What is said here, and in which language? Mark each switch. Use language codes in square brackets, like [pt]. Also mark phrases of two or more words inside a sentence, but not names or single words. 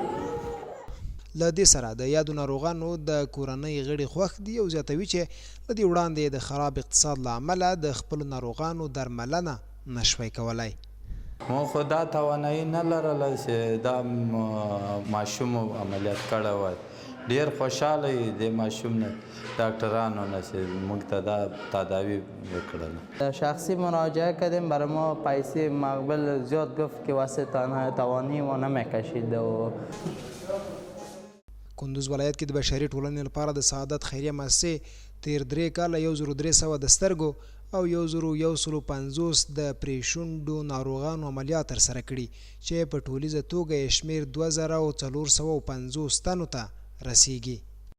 [ps] له دې سره د یادو ناروغانو د کورنۍ غړي خوښ دي او زیاتوي چې له دې وړاندې د خراب اقتصاد له امله د خپلو ناروغانو درملنه نشوی کولی. مو خو دا توانایي نه لرله چې دا ماشوم عملیات کړی وای. ډیر خوشحاله یې د ماشوم نه ډاکټرانو نه چې موږ ته دا تداوی وکړله. [fa] شخصی مراجعه کردیم، برای ما پیسه مقبل زیاد گفت که واسه توانی ما نمیکشید. [ps] کندوز ولایت کې د بشري ټولنې لپاره د سعادت خیریه مؤسسې تیر 3 کاله 1300 د سترګو او 1150 د پریشونډو ناروغانو عملیات ترسره کړي چې په ټولیزه توګه یې شمیر 2450 تنو ته رسیږي.